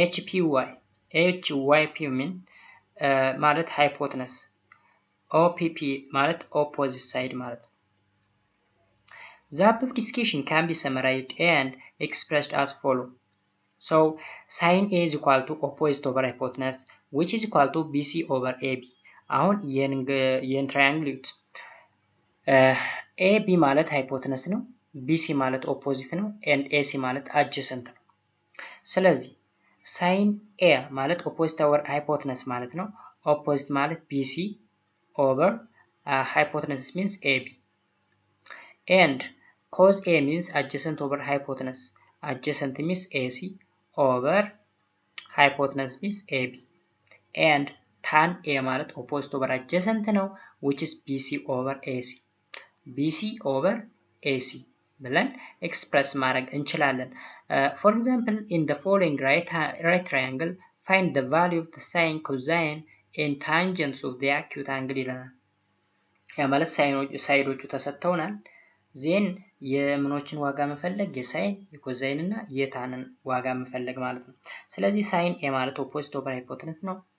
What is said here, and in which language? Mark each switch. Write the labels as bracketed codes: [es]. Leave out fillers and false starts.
[en] HYP mean ማለት hypotenuse. OPP ማለት opposite side [am] ማለት ነው። [en] The above discussion can be summarized and expressed as follow. So sin A is equal to opposite over hypotenuse which is equal to BC over AB. [am] አሁን ይህን ትራያንግል ይዩት። AB ማለት ሃይፖተነስ ነው፣ BC ማለት ኦፖዚት ነው and AC ማለት አጀሰንት ነው። ስለዚህ ሳይን A ማለት ኦፖዚት ኦቨር ሃይፖተነስ ማለት ነው። ኦፖዚት ማለት BC [en] over hypotenuse means AB. And cos A means adjacent over hypotenuse. Adjacent means AC over hypotenuse means AB. And tan A ማለት opposite over adjacent ነው, which is BC over AC. BC over AC ብለን express [am] ማድረግ እንችላለን. [en] For example, in the following right triangle, find the value of the sine, cosine and tangents of the acute angle [am] ይለናል። ያ ማለት ሳይዶቹ ተሰጥተውናል። ዜን የምኖችን ዋጋ መፈለግ የሳይን የኮዛይን እና የታንን ዋጋ መፈለግ ማለት ነው። ስለዚህ ሳይን ኤ ማለት ኦፖዚት ኦቨር ሃይፖተነስ ነው።